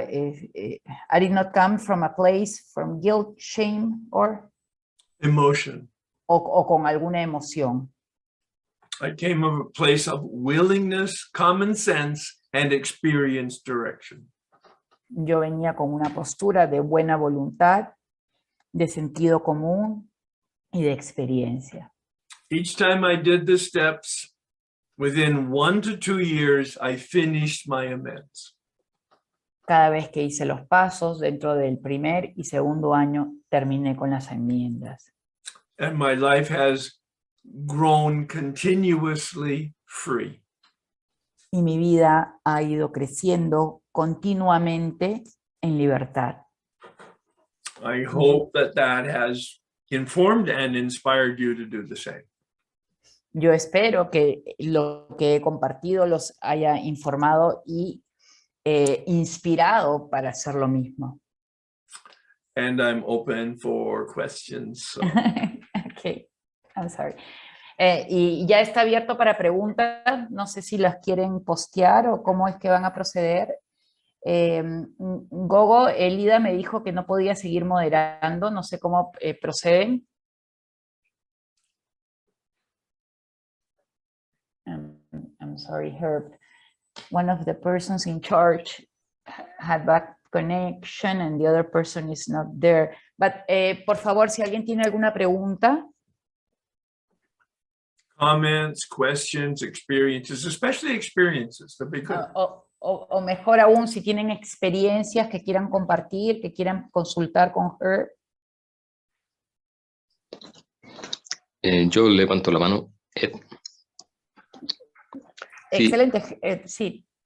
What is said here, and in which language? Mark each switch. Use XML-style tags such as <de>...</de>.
<en>I did not come from a place from guilt, shame, or Emotion.</en> <es>o con alguna emoción.</es> <en>I came from a place of willingness, common sense, and experienced direction.</en> <es>Yo venía con una postura de buena voluntad, de sentido común y de experiencia.</es> <en>Each time I did the steps, within 1 to 2 years, I finished my amends.</en> <es>Cada vez que hice los pasos, dentro del primer y segundo año, terminé con las enmiendas.</es> <en>And my life has grown continuously free.</en> <es>Y mi vida ha ido creciendo continuamente en libertad.</es> <en>I hope that has informed and inspired you to do the same.</en> <es>Yo espero que lo que he compartido los haya informado y inspirado para hacer lo mismo.</es> <en>And I'm open for questions. So. Okay, I'm sorry.</en> <es>Y ya está abierto para preguntas. No sé si las quieren postear o cómo es que van a proceder. Gogo, Elida me dijo que no podía seguir moderando. No sé cómo proceden.</es> <en>I'm sorry, Herb. One of the persons in charge had bad connection and the other person is not there. But,</en> <es>por favor, si alguien tiene alguna pregunta.</es> <en>Comments, questions, experiences, especially experiences. That'd be good.</en> <es>O mejor aún, si tienen experiencias que quieran compartir, que quieran consultar con Herb. Yo levanto la mano. Ed. Sí. Excelente, sí.</es>